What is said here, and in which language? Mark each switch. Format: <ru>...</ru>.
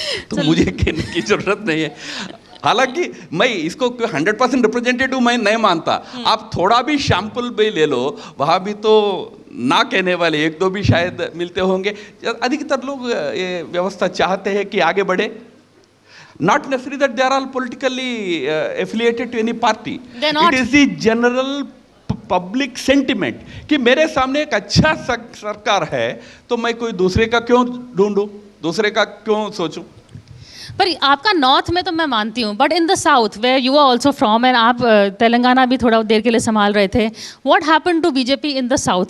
<hi>तो मुझे कहने की जरूरत नहीं है। हालांकि मैं इसको 100% रिप्रेजेंटेटिव मैं नहीं मानता। आप थोड़ा भी सैंपल भी ले लो, वहाँ भी तो ना कहने वाले एक दो भी शायद मिलते होंगे। अधिकतर लोग ये व्यवस्था चाहते हैं कि आगे बढ़े।</hi> <en>Not necessarily that they are all politically affiliated to any party. It is the general public sentiment</en> <hi>कि मेरे सामने एक अच्छा सरकार है, तो मैं कोई दूसरे का क्यों ढूंढूं, दूसरे का क्यों सोचूं? पर आपका नॉर्थ में तो मैं मानती हूँ,</hi> <en>but in the south where you are also from, and</en> <hi>आप तेलंगाना भी थोड़ा देर के लिए संभाल रहे थे,</hi> <en>What happened to BJP in the south?</en>